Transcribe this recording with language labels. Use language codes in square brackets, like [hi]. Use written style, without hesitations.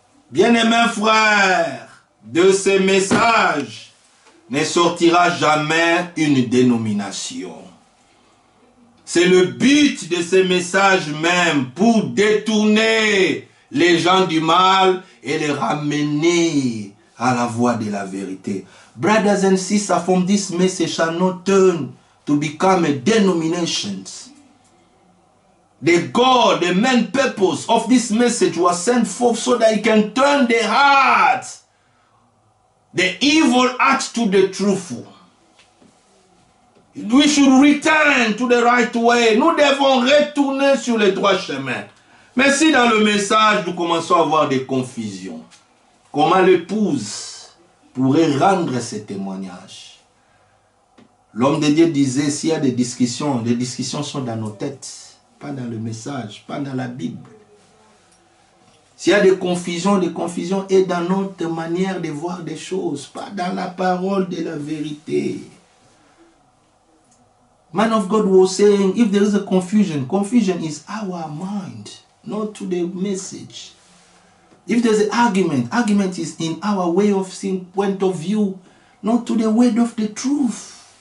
[fr] Bien-aimés frères, de ces messages ne sortira jamais une dénomination. C'est le but de ces messages même, pour détourner les gens du mal et les ramener à la voie de la vérité. [en] Brothers and sisters, from this message shall not turn to become a denomination. The God, the main purpose of this message was sent forth so that it can turn the heart, the evil heart to the truthful. We should return to the right way. [fr] Nous devons retourner sur le droit chemin. Mais si dans le message, nous commençons à avoir des confusions, comment l'épouse pourrait rendre ce témoignage? L'homme de Dieu disait, s'il y a des discussions sont dans nos têtes, pas dans le message, pas dans la Bible. S'il y a des confusions est dans notre manière de voir des choses, pas dans la parole de la vérité. [en] Man of God was saying, if there is a confusion is our mind, not to the message. If there's an argument is in our way of seeing, point of view, not to the word of the truth.